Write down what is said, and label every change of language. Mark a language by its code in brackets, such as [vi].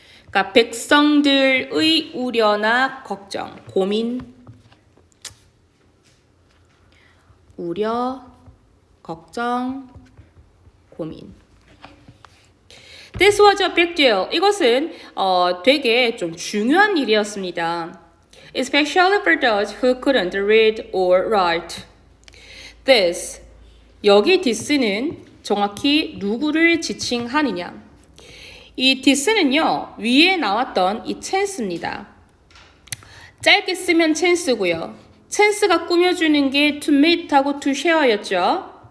[ko] 그러니까 백성들의 우려나 걱정, 고민, 우려, 걱정, 고민. [en] This was a big deal. [ko] 이것은 되게 좀 중요한 일이었습니다. [en] Especially for those who couldn't read or write. [ko] This, 여기 this는 정확히 누구를 지칭하느냐. 이 this는요, 위에 나왔던 이 chance입니다. 짧게 쓰면 chance고요. chance가 꾸며주는 게 to meet하고 to share였죠.